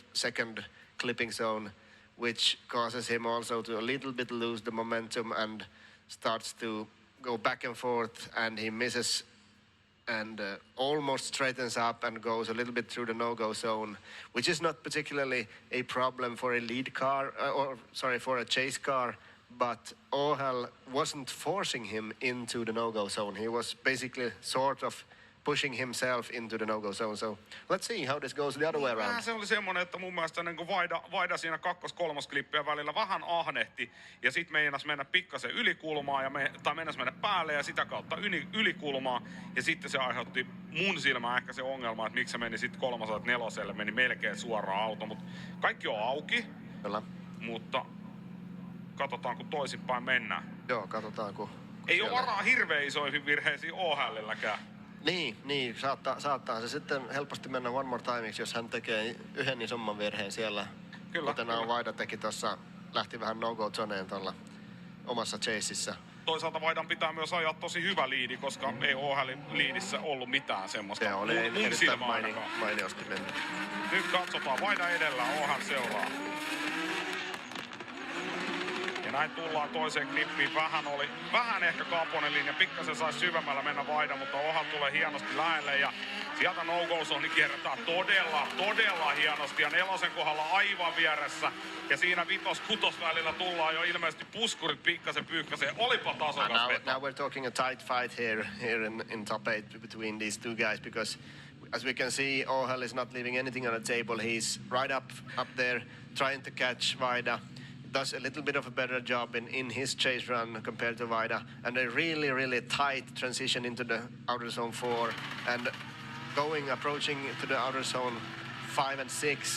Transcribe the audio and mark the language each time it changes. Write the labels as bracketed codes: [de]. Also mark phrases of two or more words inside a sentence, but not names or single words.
[en] second clipping zone, which causes him also to a little bit lose the momentum and starts to go back and forth, and he misses and almost straightens up and goes a little bit through the no-go zone, which is not particularly a problem for a lead car, for a chase car, but Åhäll wasn't forcing him into the no-go zone. He was basically sort of pushing himself into the no-go zone. So let's see how this goes the other way around. [fi] Se oli semmoinen, että mun mielestä niin kuin Vaida siinä kakkos-kolmosklippien välillä vähän ahnehti ja sit meinas mennä pikkasen ylikulmaan tai mennäs mennä päälle ja sitä kautta ylikulmaan. Ja sitten se aiheutti mun silmään ehkä se ongelma, että miksi se meni sitten 304, meni melkein suoraan auto. Mutta kaikki on auki, Kyllä. mutta katsotaan kun toisinpäin mennään. Joo, katsotaan kun Ei ole varaa hirveän isoihin virheisiin Åhällilläkään. Niin, saattaa se sitten helposti mennä [en] one more timeiksi, [fi] jos hän tekee yhden isomman virheen siellä. Kyllä, Kuten Vaida teki tuossa, lähti vähän no-go-zoneen tuolla omassa chaseissa. Toisaalta Vaidan pitää myös ajaa tosi hyvä liidi, koska ei Åhällin liidissä ollut mitään semmoista. Se oli mun erittäin silmä ainakaan. mainiosti mennyt. Nyt katsotaan, Vaida edellä, Åhäll seuraa. Ja näin tullaan toiseen klippiin. Vähän ehkä Kaaponen linja, pikkasen saisi syvemmällä mennä Vaida, mutta Åhäll tulee hienosti lähelle ja sieltä no-go-zone kierretään todella hienosti ja nelosen kohdalla aivan vieressä. Ja siinä 5-6 välillä tullaan jo ilmeisesti puskurit pikkasen pyyhkäseen. Olipa tasokas veto. [en] Now we're talking a tight fight here in top 8 between these two guys, because as we can see, Åhäll is not leaving anything on the table. He's right up there trying to catch Vaida. Does a little bit of a better job in his chase run compared to Vaida, and a really tight transition into the outer zone 4, and approaching to the outer zone 5 and 6.